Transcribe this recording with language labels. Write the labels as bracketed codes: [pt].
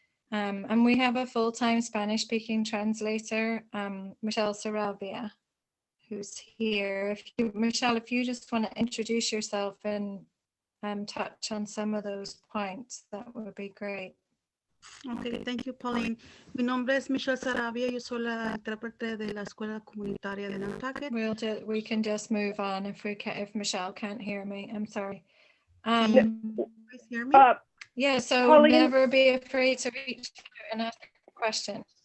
[en] And we have a full-time Spanish speaking translator, Michelle Saravia, who's here. Michelle, if you just want to introduce yourself and touch on some of those points, that would be great. Okay, thank you, Pauline. [es] Mi nombre es Michelle Saravia. Yo soy la intérprete de la Escuela Comunitaria de Nantucket. [en] We can just move on if Michelle can't hear me. I'm sorry. Can you guys hear me? Yeah, so Pauline, never be afraid to reach out and ask a question.